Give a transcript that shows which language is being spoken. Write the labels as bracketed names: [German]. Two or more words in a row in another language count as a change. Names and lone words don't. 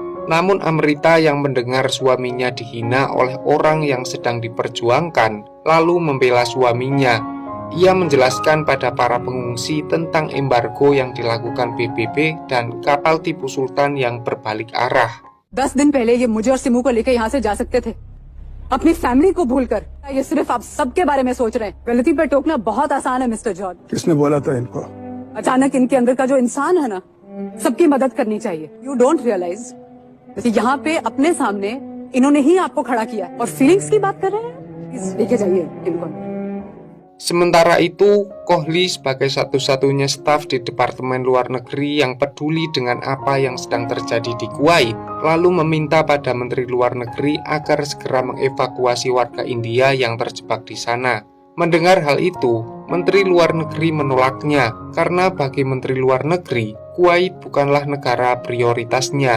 [Indonesian] Namun Amrita yang mendengar suaminya dihina oleh orang yang sedang diperjuangkan, lalu membela suaminya. Ia menjelaskan pada para pengungsi tentang embargo yang dilakukan PBB dan kapal Tipu Sultan yang berbalik arah. [Hindi] 10 दिन पहले ये मुझे और सिमू को लेकर यहाँ से जा सकते थे, अपनी फैमिली को भूलकर। ये सिर्फ आप सबके बारे में सोच रहे हैं। गलती पर टोकना बहुत आसान है मिस्टर जॉर्ज। किसने बोला था इनको? अचानक इनके अंदर का जो इंसान है ना, सबकी मदद करनी चाहिए। [English] you don't realize [Hindi] यहाँ पे अपने सामने इन्होंने ही आपको खड़ा किया और फीलिंग्स की बात कर रहे हैं। प्लीज लेके जाइए इनको। [Indonesian] Sementara itu, Kohli sebagai satu-satunya staf di Departemen Luar Negeri yang peduli dengan apa yang sedang terjadi di Kuwait, lalu meminta pada Menteri Luar Negeri agar segera mengevakuasi warga India yang terjebak di sana. Mendengar hal itu, Menteri Luar Negeri menolaknya, karena bagi Menteri Luar Negeri, Kuwait bukanlah negara prioritasnya.